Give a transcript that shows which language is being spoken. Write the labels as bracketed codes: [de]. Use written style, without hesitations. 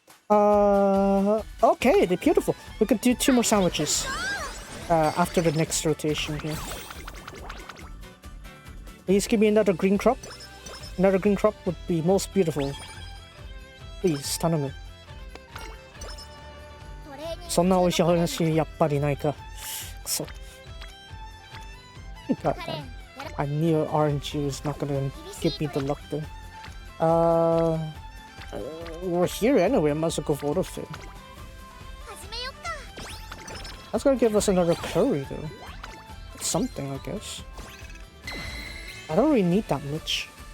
[en] Okay, they're beautiful. We could do 2 more sandwiches after the next rotation here. Please give me another green crop. Another green crop would be most beautiful. Please, [ja] 頼む。そんな美味しい話やっぱりないか。くそ。 [en] God damn. I knew RNG was not gonna give me the luck there. We're here anyway, I might as well go for autofit. That's gonna give us another curry though. It's something, I guess. I don't really need that much.